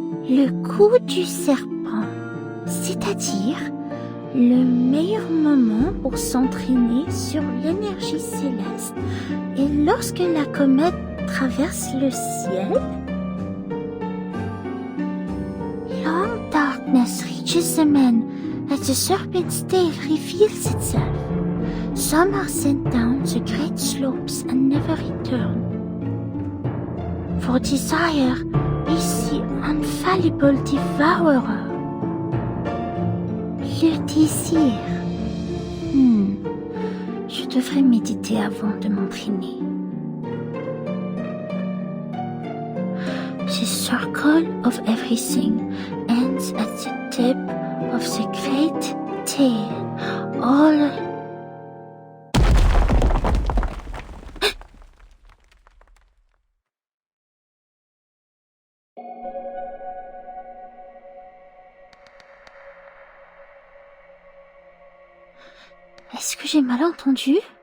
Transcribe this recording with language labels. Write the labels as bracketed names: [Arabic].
[French] Le coup du serpent, c'est-à-dire le meilleur moment pour s'entraîner sur l'énergie céleste, et lorsque la comète traverse le ciel, [English] long darkness reaches the men as the serpent's tail reveals itself. Some are sent down the great slopes and never return. For desire is the infallible devourer. [French] Le désir. Je devrais méditer avant de m'entraîner. [English] The circle of everything ends at the tip of the great tail. [French] All Est-ce que j'ai mal entendu?